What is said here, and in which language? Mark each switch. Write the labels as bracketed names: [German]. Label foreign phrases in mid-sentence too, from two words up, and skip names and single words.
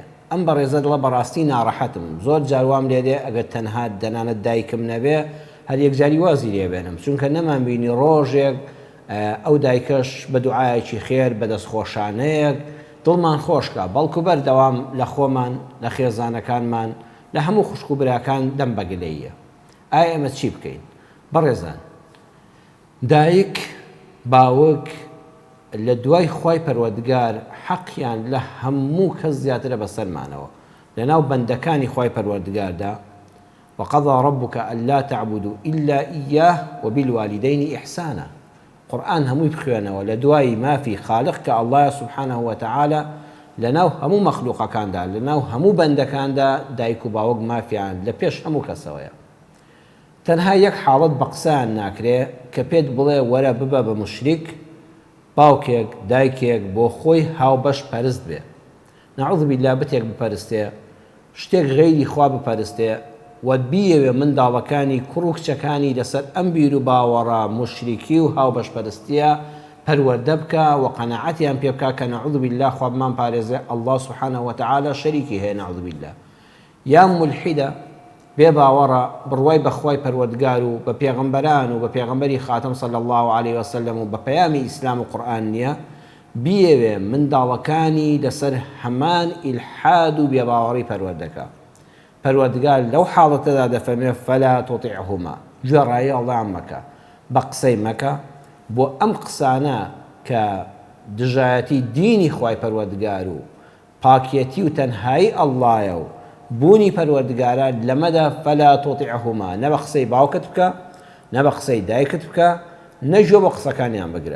[Central Kurdish] ئەم بەڕێزە دڵە بەڕاستی ناڕەحەتم، زۆر جاروام لێ دێ ئەگەر تەنها دەنانەت دایکم نەبێ هەر یەکجاری وازی لێ بێنم، چونکە نەمان بینی ڕۆژێک ئەو دایکەش بە دوعایەکی خێر بەدەست خۆشانەیەک دڵمان خۆشکە، بەڵکو بەردەوام لە خۆمان لە خێزانەکانمان لە هەموو خوشک و براکان دەم بەگلەیە. ئایا ئێمە چی بکەین؟ بەڕێزان، دایک باوک لە دوای خوای پەروەردگار حەقیان لە هەموو کەس زیاترە بەسەرمانەوە. لەناو بەندەکانی خوای پەروەردگاردا [Arabic] وقضى ربك ألا تعبدوا إلا إياه وبالوالدين إحسانا. [Central Kurdish] قرآن همووی بخوێنەوە لە دوای مافی خالق کە [Arabic] الله سبحانه وتعالى [Central Kurdish] لەناو هەموو مەخلوقەکاندا لەناو هەموو بەندەکاندا دایک و باوک مافیان لە پێش هەموو کەسەوەیە. تەنها یەک حاڵەت بە قسەیان ناکرێ کە پێت بڵێ وەرە ببە بە مشریک، باوکێک دایکێک بۆ خۆی هاوبەش پەرست بێ، [Arabic] نەعوذ بالله [Central Kurdish] بتێک بپەرستێ، شتێک غەیری خوا بپەرستێ، و بیەوێ منداڵەکانی کوڕ و کچەکانی لەسەر ئەم بیر و باوەڕە مشریکی و هاوبەش پەرستیە پەروەردە بکە و قەناعەتیان پێ بکە کە [Arabic] نەعوذ بالله [Central Kurdish] خوا بمان پارێزێ [Arabic] الله سبحانه وتعالى [Central Kurdish] شەریکی هەیە [Arabic] نەعوذ بالله. [Central Kurdish] یان مولحیدە بێ باوەڕە بڕوای بەخوای پەروەردگار و بە پێغەمبەران و بە پێغەمبەری خاتم [Arabic] صلی الله عليه وسلم [Central Kurdish] و بە پەیامی ئیسلام و قورئان نییە، بیەوێ منداڵەکانی لەسەر هەمان ئیلحاد و بێباوەڕی پەروەردەکە. پەروەردگار لەو حاڵەتەدا دەفەرمێ [Arabic] فەلا تۇطیعهما، [Central Kurdish] گوێڕایی ئەڵڵایان مەکە، بە قسەی مەکە، بۆ ئەم قسانە کە دژایەتی دینی خوای پەروەردگار و پاکیەتی و تەنهایی ئەڵڵایە و بوونی پەروەردگارە لەمەدا [Arabic] فەلا تۇطیعهما، [Central Kurdish] نە بە قسەی باوکت بکە، نە بە قسەی دایکت بکە، نەگوێ بە قسەکانیان بگرە.